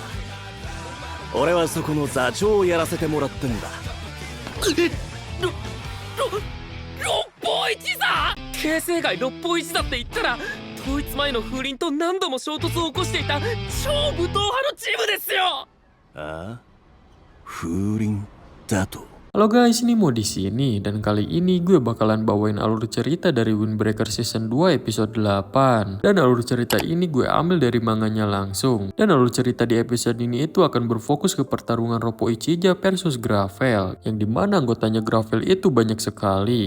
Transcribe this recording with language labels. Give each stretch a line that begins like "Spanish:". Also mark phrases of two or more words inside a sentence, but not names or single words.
Japanese: 俺はそこの座長をやらせてもらってんだ。六方一座。形成外六方一座って言ったら統一前の風鈴と何度も衝突を起こしていた超武闘派のチームですよ。ああ、風鈴だと。
Indonesian: Halo guys, ini mau di sini dan kali ini gue bakalan bawain alur cerita dari Windbreaker Season 2 episode 8. Dan alur cerita ini gue ambil dari manganya langsung. Dan alur cerita di episode ini itu akan berfokus ke pertarungan Roppo Ichijo versus Gravel, yang dimana anggotanya Gravel itu banyak sekali.